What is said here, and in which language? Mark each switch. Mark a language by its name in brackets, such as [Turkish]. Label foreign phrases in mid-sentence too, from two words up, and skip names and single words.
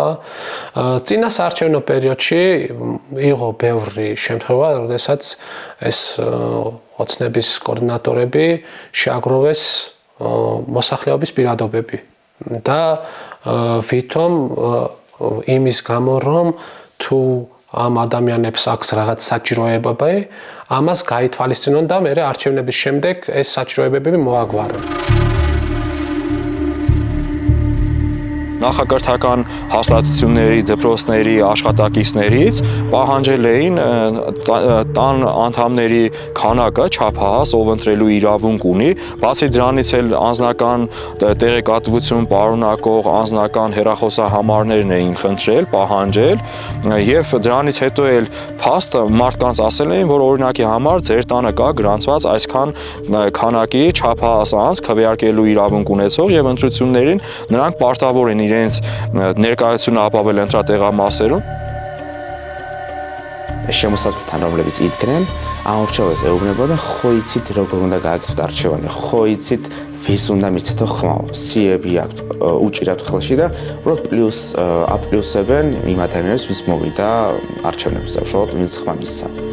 [Georgian] წინა საარჩევნო პერიოდში იყო ბევრი შემთხვევა, როდესაც ეს ოცნების კოორდინატორები შეაგროვეს მოსახლეობის პირადობები და ვითომ იმის გამო რომ თუ ამ ადამიანებს აქვს რაღაც საჭიროებები, ამას გაითვალისწინონ და მე არჩევნების შემდეგ ეს საჭიროებები მოაგვარონ. [Armenian] Նախակրթական հաստատությունների, դպրոցների աշխատակիցներից պահանջել էին տան անդամների քանակը չափահաս, ով ընտրելու իրավունք ունի, բացի դրանից էլ անձնական տեղեկատվություն պարունակող անձնական հեռախոսահամարներն էին խնդրել, պահանջել, եւ դրանից հետո էլ փաստ մարդկանց ասել էին, որ օրինակի համար ձեր տանը կա գրանցված այսքան քանակի չափահաս անձ քվեարկելու իրավունք ունեցող եւ ընտրություններին նրանք պարտավոր են իրենց ներկայությունը ապավել ընտրատեղամասերում [Georgian] შემოსაზღვრთან რომლებიც იდგნენ ამორჩეულს ეუბნებოდა ხო იცით როგორ უნდა გააკეთოთ არჩევანი ხო იცით ვის უნდა მიცეთო ხმა სიები აქვთ უჭირავთ ხელში და უბრალოდ პლუს აპლუსებენ იმ ადამიანებს ვის მოვიდა არჩევნებზე უშუალოდ ვინც ხმა მისცა